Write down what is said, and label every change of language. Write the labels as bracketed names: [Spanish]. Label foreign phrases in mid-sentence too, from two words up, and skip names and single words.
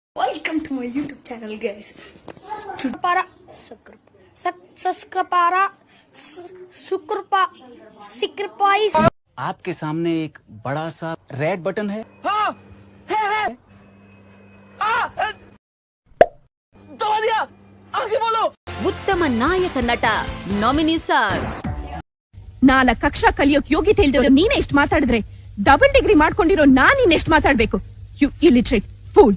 [English] Welcome to my YouTube channel, guys. [Hindi] आपके सामने एक बड़ा सा रेड बटन है। हाँ, है। दबा दिया, आगे बोलो। [Kannada] ಉತ್ತಮ ನಾಯಕ ನಟ ನಾಮಿನೇಷನ್ 4 ಕಕ್ಷಾ ಕಲಿಯೋಕ್ ಯೋಗ್ಯತೆ ಇಲ್ದಿರೋ ನೀನೇ ಎಷ್ಟು ಮಾತಾಡಿದ್ರೆ [English] double degree [Kannada] ಮಾಡ್ಕೊಂಡಿರೋ ನಾನ್ ಇನ್ನೆಷ್ಟು ಮಾತಾಡ್ಬೇಕು? [English] You illiterate fool.